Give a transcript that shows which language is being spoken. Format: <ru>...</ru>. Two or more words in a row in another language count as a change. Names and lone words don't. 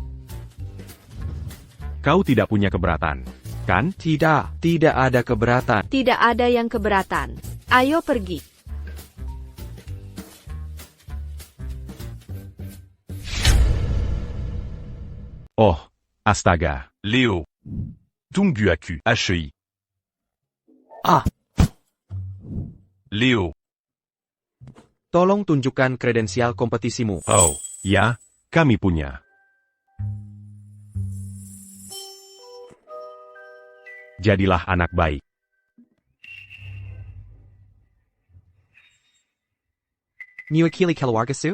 <id>Kau tidak punya keberatan, kan? Tidak, tidak ada keberatan. Tidak ada yang keberatan. Ayo pergi. Oh, astaga. Léo. Tungguaku, HI. Ah. Léo. Tolong tunjukkan kredensial kompetisimu. Oh. Ya, kami punya. Jadilah anak baik. Mewakili keluargasu?</id>